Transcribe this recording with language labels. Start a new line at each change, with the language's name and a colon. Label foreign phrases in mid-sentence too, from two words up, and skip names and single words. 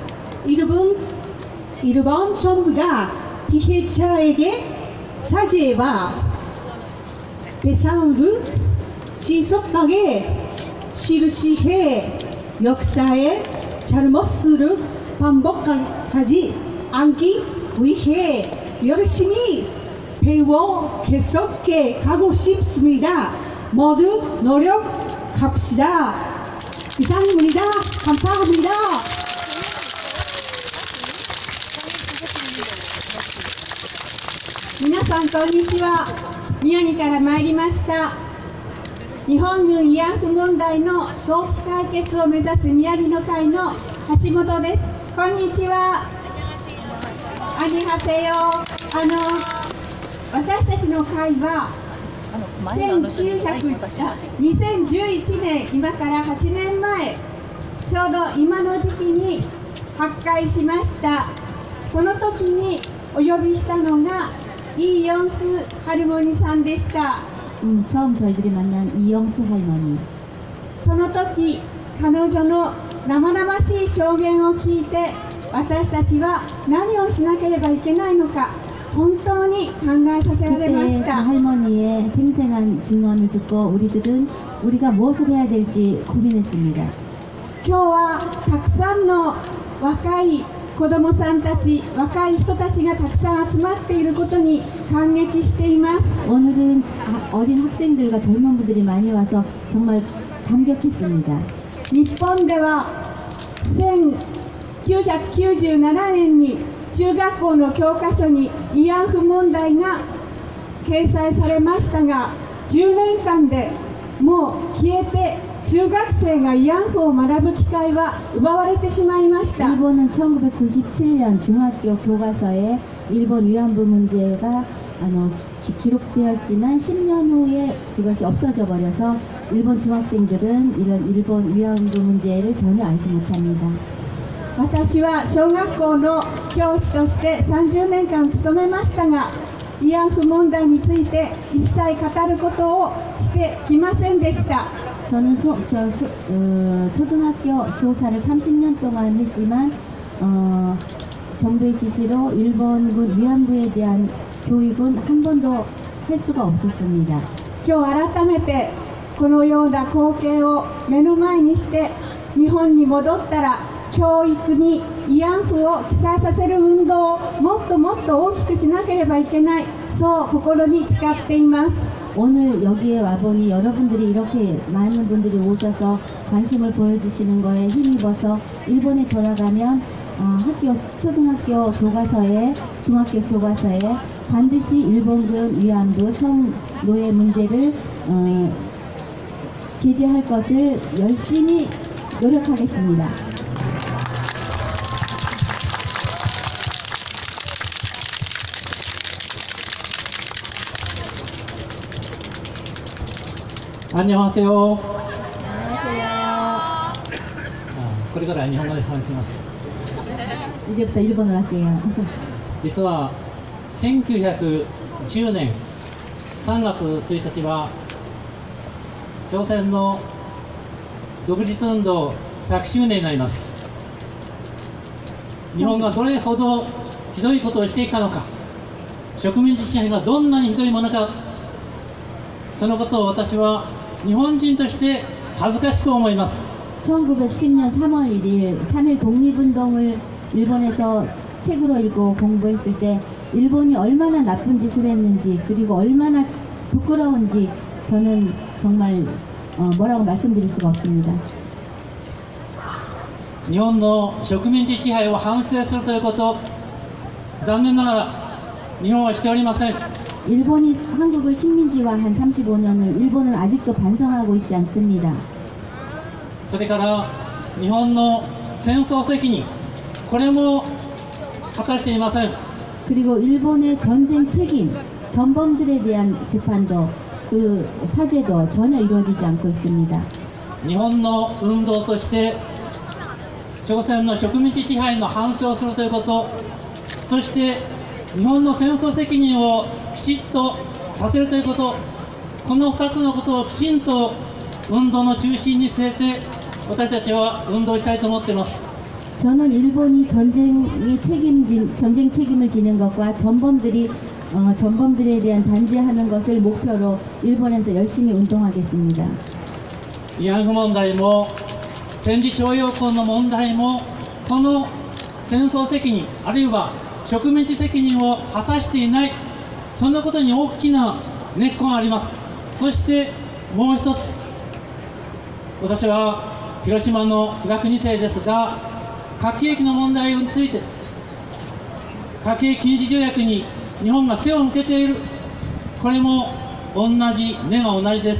Korean: 일본 정부가 피해자에게 사죄와 배상을 신속하게 실시해 역사의 잘못을 반복하지 않기 위해 열심히 배워 계속해 가고 싶습니다. 모두 노력합시다. 이상입니다. 감사합니다.
Japanese: 皆さんこんにちは。宮城から参りました。日本軍慰安婦問題の早期解決を目指す宮城の会の橋本です。こんにちは。アニハセヨ。私たちの会は2011年、今から8年前、ちょうど今の時期に発会しました。その時にお呼びしたのが
Korean: 이영수 할머니
Japanese: さんでした。
Korean: 처음 저희들이 만난 이영수 할머니.
Japanese: その時彼女の生々しい証言を聞いて、私たちは何をしなければいけないのか本当に考えさせられまし
Korean: 그때
Japanese: た。
Korean: 할머니의 생생한 증언을 듣고 우리들은 우리가 무엇을 해야 될지 고민했습니다.
Japanese: 今日はたくさんの若い子供さんたち、若い人たちがたくさん集まっていることに感激しています。
Korean: 오늘은 어린 학생들과 젊은 분들이 많이 와서 정말 감격했습니다.
Japanese: 日本では1997年に中学校の教科書に慰安婦問題が掲載されましたが、10年間でもう消えて中学生が慰安婦を学ぶ機会は奪われてしまいました。
Korean: 일본은 1997년 중학교 교과서에 일본 위안부 문제가 기록되었지만 10년 후에 그것이 없어져 버려서 일본 중학생들은 이런 일본 위안부 문제를 전혀 알지 못합니다.
Japanese: 私は小学校の教師として30年間勤めましたが、慰安婦問題について一切語ることをしてきませんでした。
Korean: 저는 초등학교 교사를 30년 동안 했지만 정부의 지시로 일본군 위안부에 대한 교육은 한 번도 할 수가 없었습니다.
Japanese: 今日改めてこのような光景を目の前にして日本に戻ったら教育に慰安婦を記載させる運動をもっともっと大きくしなければいけない、そう心に誓っています。
Korean: 오늘 여기에 와보니 여러분들이 이렇게 많은 분들이 오셔서 관심을 보여주시는 거에 힘입어서 일본에 돌아가면 초등학교 교과서에 중학교 교과서에 반드시 일본군 위안부 성노예 문제를 게재할 것을 열심히 노력하겠습니다. 안녕하세요. 안녕하세요.
Japanese: これから日本語で話します。
Korean: 이제부터 일본어로 할게요.
Japanese: 実は1910年3月1日は朝鮮の独立運動100周年になります。日本がどれほどひどいことをしてきたのか、植民地支配がどんなにひどいものかそのことを私は日本人として恥ずかしく思います。
Korean: 1910년 3월 1일 3.1 독립운동을 일본에서 책으로 읽고 공부했을 때 일본이 얼마나 나쁜 짓을 했는지 그리고 얼마나 부끄러운지 저는 정말 뭐라고 말씀드릴 수가 없습니다.
Japanese: 日本の植民地支配を反省するということ、残念ながら日本はしておりません。
Korean: 일본이 한국을 식민지화한 35년을 일본은 아직도 반성하고 있지 않습니다.
Japanese: それから日本の戦争責任、これも果たしていません。
Korean: 그리고 일본의 전쟁 책임, 전범들에 대한 재판도 그 사죄도 전혀 이루어지지 않고 있습니다.
Japanese: 日本の運動として朝鮮の植民地支配の反省をするということ、そして日本の戦争責任をきちっとさせるということ、この2つのことをきちんと運動の中心に据えて私たちは運動したいと思っています。
Korean: 저는 일본이 전쟁 책임을 지는 것과 전범들에 대한 단죄하는 것을 목표로 일본에서 열심히 운동하겠습니다.
Japanese: 慰安婦問題も戦時徴用工の問題もこの戦争責任あるいは植民地責任を果たしていない、そんなことに大きな根っこがあります。そしてもう一つ、私は広島の被爆2世ですが、核兵器の問題について核兵器禁止条約に日本が背を向けている、これも同じ、根が同じです。